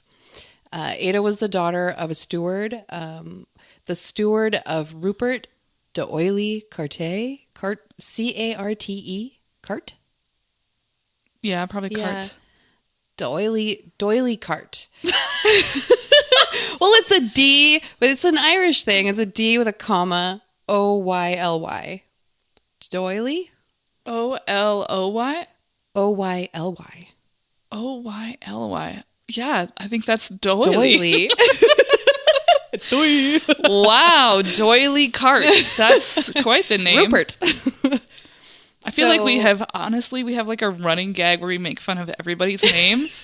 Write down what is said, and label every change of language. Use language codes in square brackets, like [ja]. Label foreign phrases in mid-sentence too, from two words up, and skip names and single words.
[en] Ada was the daughter of a steward. The steward of Rupert d'Oyly Carte. C-A-R-T-E. Carte? Yeah, probably Yeah. cart. Doily Cart. Well, it's a D, but it's an Irish thing. It's a D with a comma, O-Y-L-Y. Doily? O-L-O-Y? O-Y-L-Y. O-Y-L-Y. Yeah, I think that's doily. Doily. Wow, Doily Cart. That's quite the name. Rupert. I feel like we have like a running gag where we make fun of everybody's names.